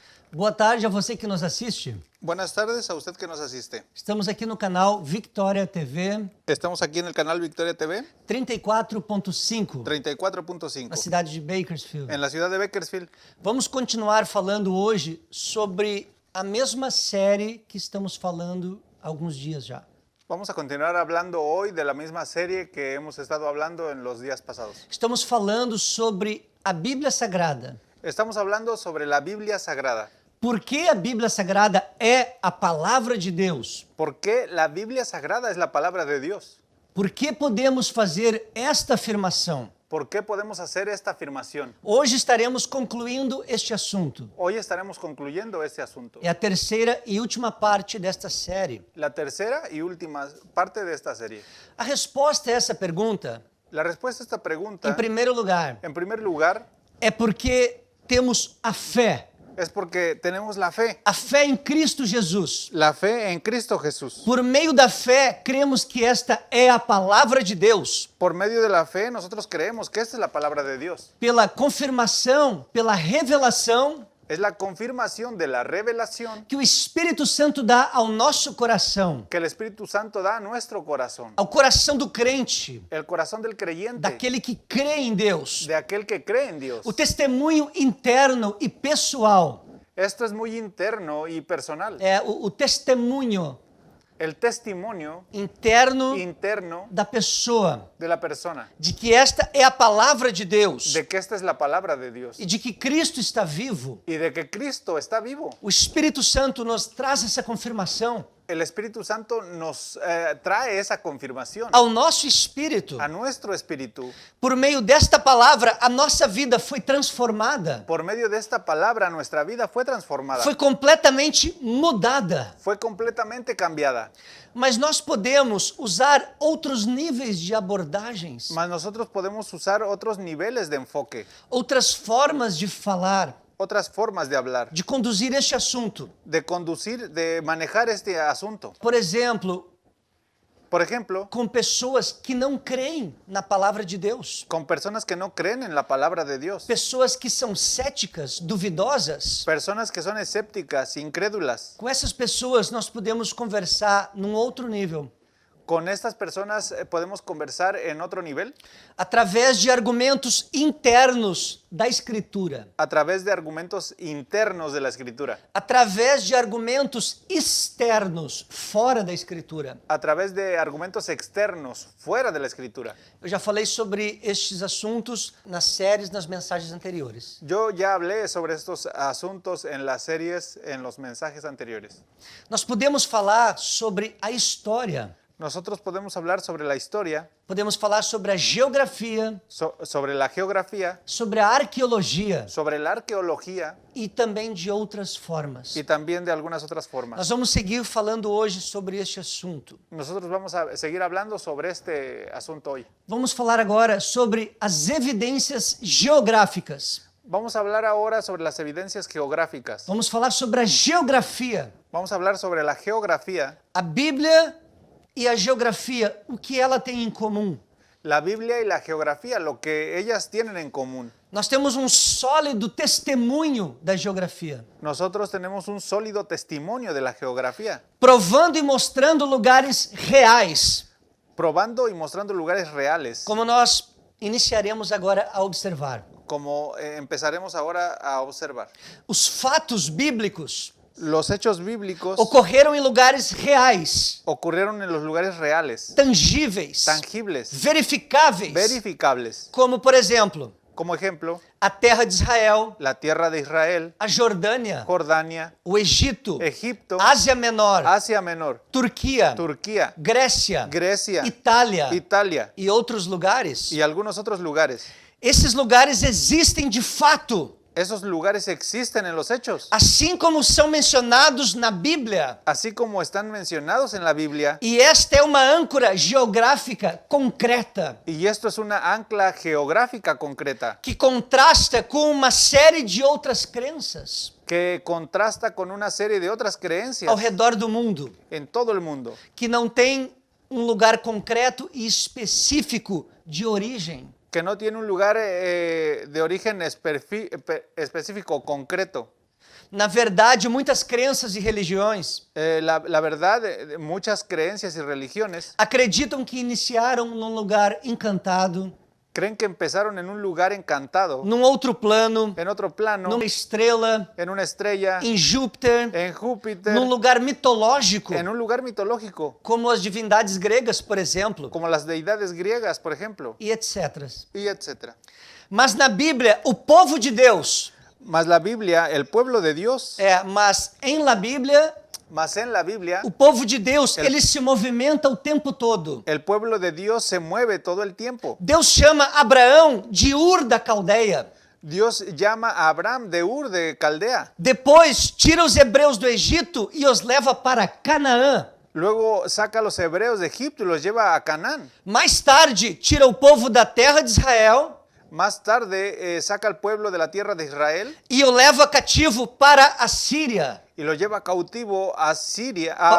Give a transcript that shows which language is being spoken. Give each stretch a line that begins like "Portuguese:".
Portuguese: Boa tarde a você que nos assiste.
Spanish: Buenas tardes a usted que nos asiste.
Portuguese: Estamos aqui no canal Victoria TV
Spanish: Estamos aquí en el canal Victoria TV
Portuguese: 34.5, na
Spanish: 34.5
Portuguese: cidade de Bakersfield.
Spanish: en la ciudad de Bakersfield.
Portuguese: Vamos continuar falando hoje sobre a mesma série que estamos falando há alguns dias já.
Spanish: Vamos a continuar hablando hoy de la misma serie que hemos estado hablando en los días pasados.
Portuguese: Estamos falando sobre a Bíblia Sagrada.
Spanish: Estamos hablando sobre la Biblia Sagrada.
Portuguese: Por que a Bíblia Sagrada é a palavra de Deus?
Spanish: ¿Por qué la Biblia Sagrada es la palabra de Dios?
Portuguese: Por que podemos fazer esta afirmação?
Spanish: ¿Por qué podemos hacer esta afirmación?
Portuguese: Hoje estaremos concluindo este assunto.
Spanish: Hoy estaremos concluyendo este asunto.
Portuguese: É a terceira e última parte desta série.
Spanish: La tercera y última parte de esta serie.
Portuguese: A resposta a essa pergunta,
Spanish: La respuesta a esta pregunta,
Portuguese: em primeiro lugar,
Spanish: en primer lugar,
Portuguese: é porque temos a fé
Spanish: es porque tenemos la fe
Portuguese: em Cristo Jesus.
Spanish: en Cristo Jesús.
Portuguese: Por meio da fé, cremos que esta é a palavra de Deus.
Spanish: Por medio de la fe, nosotros creemos que esta es la palabra de Dios.
Portuguese: Pela confirmação, pela revelação
Spanish: Es la confirmación de la revelación
Portuguese: que o Espírito Santo dá ao nosso coração,
Spanish: que el Espíritu Santo da a nuestro corazón.
Portuguese: ao coração do crente,
Spanish: El corazón del creyente,
Portuguese: daquele que crê em Deus.
Spanish: de aquel que cree en Dios.
Portuguese: O testemunho interno e pessoal,
Spanish: Esto es muy interno y personal.
Portuguese: é o testemunho
Spanish: El testimonio
Portuguese: interno
Spanish: interno
Portuguese: da pessoa,
Spanish: de la persona,
Portuguese: de que esta é a palavra de Deus
Spanish: de que esta es la palabra de Dios
Portuguese: e de que Cristo está vivo.
Spanish: y de que Cristo está vivo.
Portuguese: O Espírito Santo nos traz essa confirmação
Spanish: El Espíritu Santo nos trae esa confirmación
Portuguese: ao nosso espírito.
Spanish: a nuestro espíritu.
Portuguese: Por meio desta palavra, a nossa vida foi transformada,
Spanish: Por medio de esta palabra, nuestra vida fue transformada,
Portuguese: foi completamente mudada.
Spanish: fue completamente cambiada.
Portuguese: Mas nós podemos usar outros níveis de abordagens,
Spanish: Mas nosotros podemos usar otros niveles de enfoque,
Portuguese: outras formas de falar,
Spanish: otras formas de hablar,
Portuguese: de conduzir este assunto.
Spanish: de conducir, de manejar este asunto.
Portuguese: Por exemplo,
Spanish: Por ejemplo,
Portuguese: com pessoas que não creem na palavra de Deus,
Spanish: con personas que no creen en la palabra de Dios,
Portuguese: pessoas que são céticas, duvidosas.
Spanish: personas que son escépticas, incrédulas.
Portuguese: Com essas pessoas nós podemos conversar num outro nível,
Spanish: Con estas personas podemos conversar en otro nivel
Portuguese: através de argumentos internos da Escritura,
Spanish: a través de argumentos internos de la Escritura,
Portuguese: através de argumentos externos, fora da Escritura.
Spanish: a través de argumentos externos fuera de la Escritura.
Portuguese: Eu já falei sobre estes assuntos nas séries, nas mensagens anteriores.
Spanish: Yo ya hablé sobre estos asuntos en las series, en los mensajes anteriores.
Portuguese: Nós podemos falar sobre a história,
Spanish: Nosotros podemos hablar sobre la historia,
Portuguese: podemos falar sobre a geografia,
Spanish: sobre la geografía,
Portuguese: sobre a arqueologia
Spanish: sobre la arqueología
Portuguese: e também de outras formas.
Spanish: y también de algunas otras
Portuguese: Nós
Spanish: formas.
Portuguese: vamos seguir falando hoje sobre este assunto.
Spanish: Nosotros vamos a seguir hablando sobre este asunto hoy.
Portuguese: Vamos falar agora sobre as evidências geográficas.
Spanish: Vamos a hablar ahora sobre las evidencias geográficas.
Portuguese: Vamos falar sobre a geografia.
Spanish: Vamos a hablar sobre la geografía.
Portuguese: A Bíblia e a geografia, o que ela tem em comum?
Spanish: La Biblia y la geografía, lo que ellas tienen en común.
Portuguese: Nós temos um sólido testemunho da geografia,
Spanish: Nosotros tenemos un sólido testimonio de la geografía,
Portuguese: provando e mostrando lugares reais,
Spanish: probando y mostrando lugares reales,
Portuguese: como nós iniciaremos agora a observar.
Spanish: como empezaremos ahora a observar.
Portuguese: Os fatos bíblicos
Spanish: Los hechos bíblicos
Portuguese: ocorreram em lugares reais,
Spanish: ocurrieron en los lugares reales,
Portuguese: tangíveis,
Spanish: tangibles,
Portuguese: verificáveis,
Spanish: verificables.
Portuguese: como por exemplo,
Spanish: Como ejemplo,
Portuguese: a terra de Israel,
Spanish: la tierra de Israel,
Portuguese: a Jordânia,
Spanish: Jordania,
Portuguese: o Egito,
Spanish: Egipto,
Portuguese: Ásia Menor,
Spanish: Asia Menor,
Portuguese: Turquia,
Spanish: Turquía,
Portuguese: Grécia,
Spanish: Grecia,
Portuguese: Itália
Spanish: Italia
Portuguese: e outros lugares.
Spanish: y algunos otros lugares.
Portuguese: Esses lugares existem de fato,
Spanish: Esos lugares existen en los hechos,
Portuguese: assim como são mencionados na Bíblia.
Spanish: así como están mencionados en la Biblia.
Portuguese: E esta é uma âncora geográfica concreta
Spanish: Y esto es una ancla geográfica concreta
Portuguese: que contrasta com uma série de outras crenças
Spanish: que contrasta con una serie de otras creencias
Portuguese: ao redor do mundo,
Spanish: en todo el mundo,
Portuguese: que não tem um lugar concreto e específico de origem.
Spanish: que no tiene un lugar de origen específico, concreto.
Portuguese: Na verdade, muitas crenças e religiões
Spanish: La verdad, muchas creencias y religiones
Portuguese: acreditam que iniciaram num lugar encantado,
Spanish: creen que empezaron en un lugar encantado,
Portuguese: num outro plano,
Spanish: en otro plano,
Portuguese: numa estrela,
Spanish: en una estrella,
Portuguese: em Júpiter,
Spanish: en Júpiter,
Portuguese: num lugar mitológico,
Spanish: en un lugar mitológico,
Portuguese: como as divindades gregas, por exemplo,
Spanish: como las deidades griegas, por ejemplo,
Portuguese: e etc.
Spanish: y etcétera.
Portuguese: Mas na Bíblia, o povo de Deus,
Spanish: Mas la Biblia, el pueblo de Dios,
Portuguese: mas em la Bíblia,
Spanish: mas en la Biblia,
Portuguese: o povo de Deus, ele se movimenta o tempo todo.
Spanish: el pueblo de Dios se mueve todo el tiempo.
Portuguese: Deus chama Abraão de Ur da Caldeia.
Spanish: Dios llama a Abraham de Ur de Caldea.
Portuguese: Depois tira os hebreus do Egito e os leva para Canaã.
Spanish: Luego saca a los hebreos de Egipto y los lleva a Canaán.
Portuguese: Mais tarde, tira o povo da terra de Israel
Spanish: Más tarde saca al pueblo de la tierra de Israel
Portuguese: e o leva cativo para a Síria,
Spanish: y lo lleva cautivo a Siria,